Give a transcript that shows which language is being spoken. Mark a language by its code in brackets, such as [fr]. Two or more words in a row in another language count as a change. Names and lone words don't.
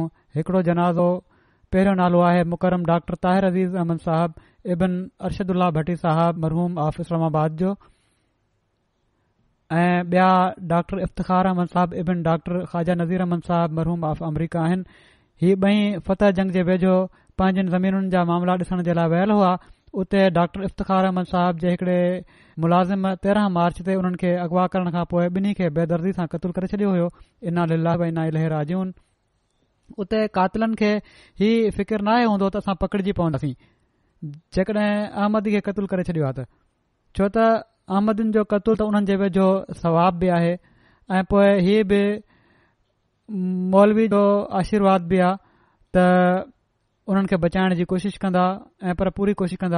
[sd] हिकिड़ो जनाज़ो पहिरियों नालो आहे मुकरम डॉक्टर ताहिर अज़ीज़ अहमद साहब इबन अरशदुल्ला भट्टी साहब मरहूम ऑफ इस्लामाबाद जो, ऐं ॿिया डॉक्टर इफ़्तिखार अहमद साहब इबन डॉक्टर ख़्वाजा नज़ीर अहमद साहब मरहूम ऑफ अमरीका आहिनि. ही ॿई फतह जंग जे वेझो पंहिंजनि ज़मीनुनि जा मामला ॾिसण जे लाइ वियल हुआ. उते डॉक्टर इफ़्तिखार अहमद साहब जे हिकिड़े मुलाज़िम 13 मार्च ते उन्हनि खे अगवा करण खां पोइ ॿिन्ही खे बेदर्दी सां क़तूल करे छॾियो हुयो. [ar] إنا لله وإنا إليه راجعون. [sd] उते कातिलनि खे ही फ़िकिर नाहे हूंदो त असां पकड़िजी पवंदासीं जेकॾहिं अहमदी खे क़तूल करे छॾियो आहे त, छो त अहमदनि जो क़तूल त उन्हनि जे वेझो सवाब बि आहे ऐं पोइ हीअ बि मौलवी जो आशीर्वाद बि आहे त उन्हनि खे बचाइण जी कोशिश कंदा ऐं पर पूरी कोशिश कंदा.